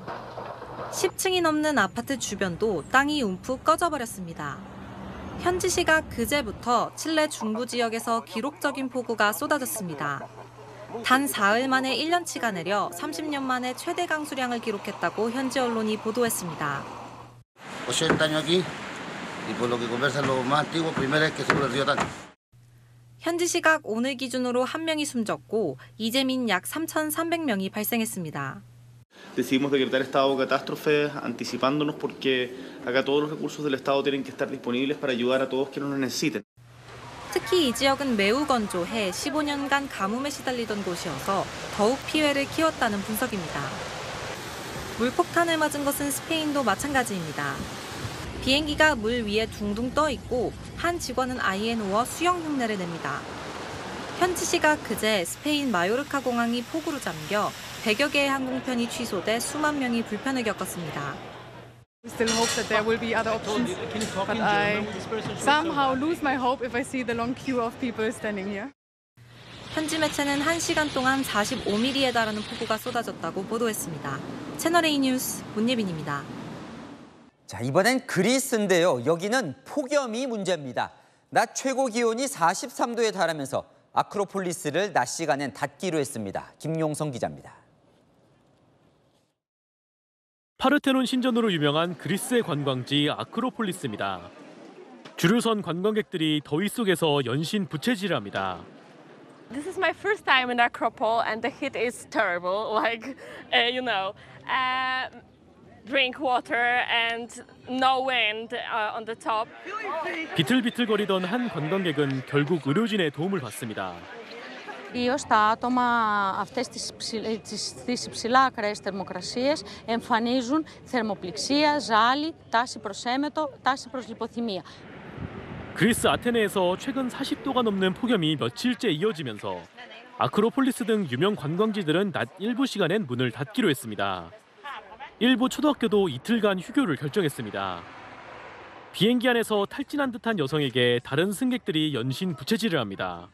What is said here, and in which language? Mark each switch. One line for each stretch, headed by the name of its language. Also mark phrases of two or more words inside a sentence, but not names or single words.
Korean: 10층이 넘는 아파트 주변도 땅이 움푹 꺼져버렸습니다. 현지 시각 그제부터 칠레 중부 지역에서 기록적인 폭우가 쏟아졌습니다. 단 4일 만에 1년치가 내려 30년 만에 최대 강수량을 기록했다고 현지 언론이 보도했습니다.
Spanish: 80 años aquí y por lo que conversan los más antiguos, primera vez que sube el río tanto.
Korean: 현지 시각 오늘 기준으로 1명이 숨졌고 이재민 약 3,300명이 발생했습니다.
Spanish: Decidimos decretar estado de catástrofe anticipándonos porque acá todos los recursos del Estado tienen que estar disponibles para ayudar a todos quienes los necesiten.
Korean: 특히 이 지역은 매우 건조해 15년간 가뭄에 시달리던 곳이어서 더욱 피해를 키웠다는 분석입니다. 물폭탄을 맞은 것은 스페인도 마찬가지입니다. 비행기가 물 위에 둥둥 떠 있고 한 직원은 아이에 누워 수영 흉내를 냅니다. 현지 시각 그제 스페인 마요르카 공항이 폭우로 잠겨 100여 개의 항공편이 취소돼 수만 명이 불편을 겪었습니다.
English: We still hope that there will be other options, but I somehow lose my hope if I see the long queue of people standing here.
Korean: 현지 매체는 1시간 동안 45mm에 달하는 폭우가 쏟아졌다고 보도했습니다. 채널A 뉴스 문예빈입니다. 자, 이번엔 그리스인데요. 여기는 폭염이 문제입니다. 낮 최고 기온이 43도에 달하면서 아크로폴리스를 낮 시간엔 닫기로 했습니다. 김용성 기자입니다. 파르테논 신전으로 유명한 그리스의 관광지 아크로폴리스입니다. 줄을 선 관광객들이 더위 속에서 연신 부채질합니다.
English: This is my first time in Acropole and the heat is terrible. Like, drink water and no wind on the top.
Korean: 비틀비틀거리던 한 관광객은 결국 의료진의 도움을 받습니다.
Greek: Ιδίως τα άτομα αυτές τις υψηλά ακραίες θερμοκρασίες εμφανίζουν θερμοπληξία, ζάλι, τάση προς έμετο, τάση προς λιποθυμία.
Korean: 그리스 아테네에서 최근 40도가 넘는 폭염이 며칠째 이어지면서 아크로폴리스 등 유명 관광지들은 낮 일부 시간엔 문을 닫기로 했습니다. 일부 초등학교도 이틀간 휴교를 결정했습니다. 비행기 안에서 탈진한 듯한 여성에게 다른 승객들이 연신 부채질을 합니다.